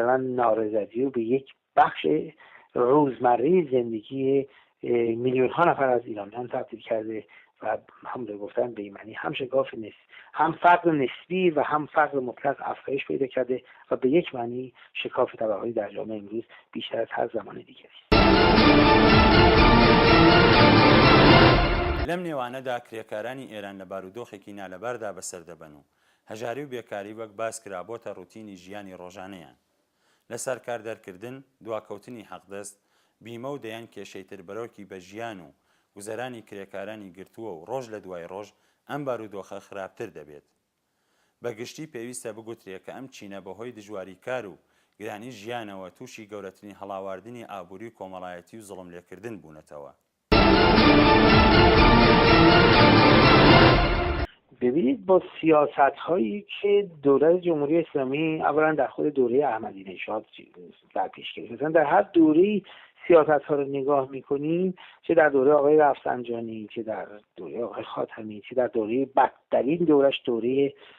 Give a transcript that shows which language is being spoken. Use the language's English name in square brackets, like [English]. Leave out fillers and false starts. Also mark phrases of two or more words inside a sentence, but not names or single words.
[Persian] من نارضایتی رو به یک بخش روزمره زندگی میلیون ها نفر از ایرانیان تبدیل کرده و همونطور گفتن به این معنی هم شکاف هم فقر نسبی و هم فقر مطلق افزایش پیدا کرده و به یک معنی شکاف طبقاتی در جامعه امروز بیشتر از هر زمان دیگری است. [Central Kurdish] لەم نێوانەدا کرێکارانی ئێران لە بارودۆخێکی نالەباردا بەسەردەبەن و هەژاری و بێکاری وەک باس کرا بۆتە ڕوتینی ژیانی ڕۆژانەیان. لەسەر کاردەرکردن، دواکەوتنی حەقدەست، بیمە و دەیان کێشەی تر بەرەوکی بە ژیان و گوزەرانی کرێکارانی گرتووە و ڕۆژ لە دوای ڕۆژ ئەم بارودۆخە خراپتر دەبێت. بەگشتی پێویستە بگوترێت کە ئەم چینە بەهۆی دژواری کار و گرانی ژیانەوە تووشی گەورەترین هەڵاواردنی ئابووری و کۆمەڵایەتی و زوڵم لێکردن بوونەتەوە. [Persian] ببینید با سیاست هایی که دولت جمهوری اسلامی اولا در خود دوره احمدی نژاد در پیش گرفت، مثلا در هر دوره سیاست ها رو نگاه میکنیم، چه در دوره آقای رفسنجانی، چه در دوره آقای خاتمی، چه در دوره بدترین دورش دوره